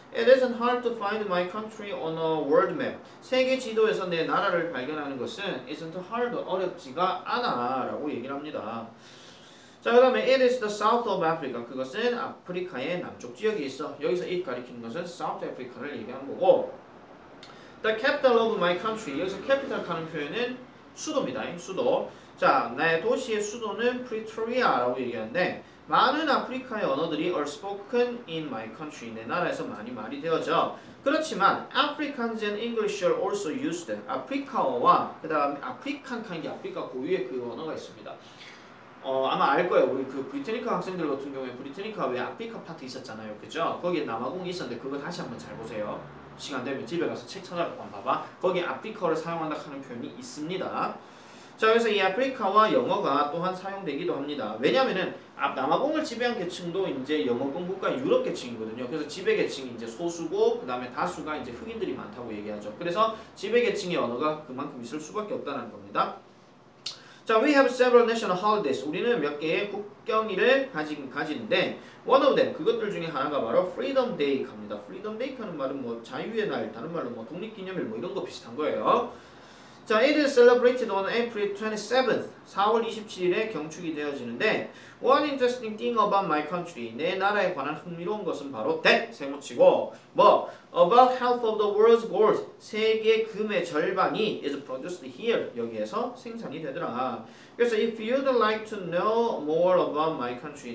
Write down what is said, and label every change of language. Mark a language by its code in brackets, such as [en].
[en] It isn't hard to find my country on a world map. [ko] 세계 지도에서 내 나라를 발견하는 것은 [en] isn't hard, [ko] 어렵지가 않아라고 얘기를 합니다. 자, 그 다음에 [en] it is the south of Africa. [ko] 그것은 아프리카의 남쪽 지역에 있어. 여기서 it 가리키는 것은 사우스 아프리카를 얘기하는 거고. [en] The capital of my country. [ko] 여기서 capital 하는 표현은 수도입니다. 수도. 자, 나의 도시의 수도는 프리토리아라고 얘기하는데 많은 아프리카의 언어들이 [en] are spoken in my country. [ko] 내 나라에서 많이 말이 되어져. [en] 그렇지만 Africans and English are also used. [ko] 아프리카어와 그 다음에 아프리칸 게 아프리카 고유의 그 언어가 있습니다. 아마 알 거예요. 우리 그 브리테니카 학생들 같은 경우에 브리테니카 왜 아프리카 파트 있었잖아요. 그죠? 거기에 남아공이 있었는데 그거 다시 한번 잘 보세요. 시간 되면 집에 가서 책 찾아갖고 한번 봐봐. 거기에 아프리카어를 사용한다 하는 표현이 있습니다. 자, 그래서 이 아프리카와 영어가 또한 사용되기도 합니다. 왜냐면은 남아공을 지배한 계층도 이제 영어권 국가 유럽 계층이거든요. 그래서 지배 계층이 이제 소수고 그 다음에 다수가 이제 흑인들이 많다고 얘기하죠. 그래서 지배 계층의 언어가 그만큼 있을 수밖에 없다는 겁니다. [en] 자, we have several national holidays. [ko] 우리는 몇 개의 국경일을 가지는데 [en] one of them, [ko] 그것들 중에 하나가 바로 Freedom Day 갑니다. Freedom Day 하는 말은 뭐 자유의 날, 다른 말로 뭐 독립기념일 뭐 이런 거 비슷한 거예요. [en] 자, it is celebrated on April 27th. [ko] 4월 27일에 경축이 되어지는데 [en] one interesting thing about my country. [ko] 내 나라에 관한 흥미로운 것은 바로 that 세모치고 뭐 [en] about half of the world's gold. [ko] 세계 금의 절반이 [en] is produced here. [ko] 여기에서 생산이 되더라. [en] 그래서 if you'd like to know more about my country.